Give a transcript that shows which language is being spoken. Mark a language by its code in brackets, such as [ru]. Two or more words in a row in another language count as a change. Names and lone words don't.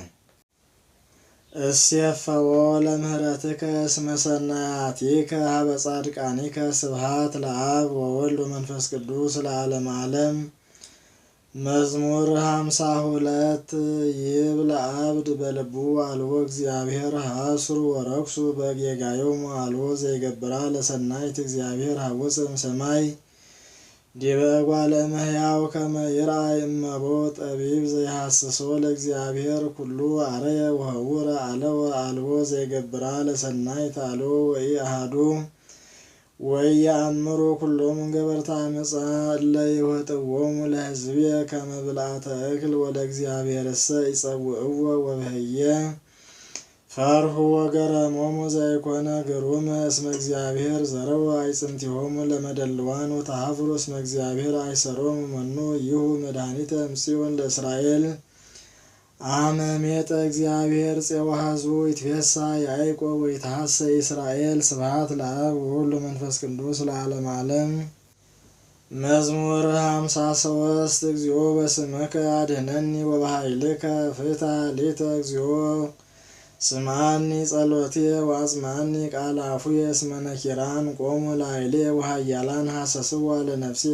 [gez] እስየፈዎ ለምህረትከ እስመ ሰናያቲከ ሀበ ጻድቃኒከ ስብሐት ለአብ ወወልድ ወመንፈስ ቅዱስ ለዓለመ ዓለም። መዝሙር 52 ይብል አብድ በልቡ አልቦ እግዚአብሔር ሀስሩ ወረክሱ በጌጋዮሙ አልቦ ዘይገብራ ለሰናይት እግዚአብሔር ሀወፅ እምሰማይ ዲበ እጓለ እመሕያው ከመ ይርአይ እመቦ ጠቢብ ዘይሐስሶ ለእግዚአብሔር ኩሉ አረየ ወህውረ አለወ አልቦ ዘይገብራ ለሰናይት አልቦ ወኢአሐዱ ወኢየአምሩ ኩሎሙ ገበርተ አመፃ እለ ይውህጥዎሙ ለሕዝብየ ከመ ብልዓተ እክል ወለእግዚአብሔርሰ ይጸውዕዎ ወበህየ ፈርሁ ወገረሞሙ ዘይኮነ ግሩመ እስመ እግዚአብሔር ዘረወ አዕጽምቲሆሙ ለመደልዋን ወተሃፍሩ እስመ እግዚአብሔር አይሰሮሙ መኑ ይሁ መድኃኒተ እምጽዮን ለእስራኤል አመ ሜጠ እግዚአብሔር ፄወ ሕዝቡ ይትፌሳ ያዕቆብ ወይትሐሰይ እስራኤል ስብሐት ለአብ ወወልድ ወመንፈስ ቅዱስ ለዓለመ ዓለም። መዝሙር 53 እግዚኦ በስምከ አድኅነኒ ወበኃይልከ ፍትሐ ሊተ እግዚኦ ስምዓኒ ጸሎትየ ወአጽምዓኒ ቃለ አፉየ እስመ ነኪራን ቆሙ ላዕሌየ ወኃያላን ሐሰስዋ ለነፍስየ